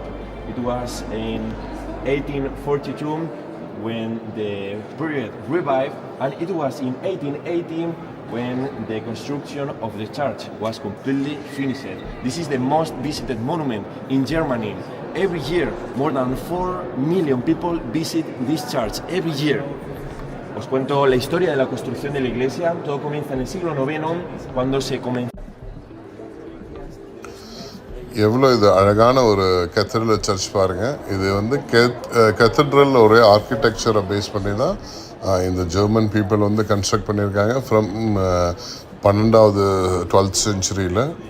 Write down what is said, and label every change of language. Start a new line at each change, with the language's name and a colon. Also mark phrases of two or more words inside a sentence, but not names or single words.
English: It was in 1842 when the period revived, and it was in 1880 when the construction of the church was completely finished. This is the most visited monument in Germany. Every year, more than 4 million people visit this church every year.
Spanish: Os cuento la historia de la construcción de la iglesia. Todo comienza en el siglo IX, cuando se comenzó.
Tamil: எவ்வளோ இது அழகான ஒரு
English: cathedral church
Tamil: பாருங்கள். இது வந்து கத்தீட்ரல் ஒரு ஆர்கிடெக்சரை பேஸ் பண்ணி தான் இந்த
English: German people
Tamil: வந்து கன்ஸ்ட்ரக்ட் பண்ணியிருக்காங்க
English: from 12th century.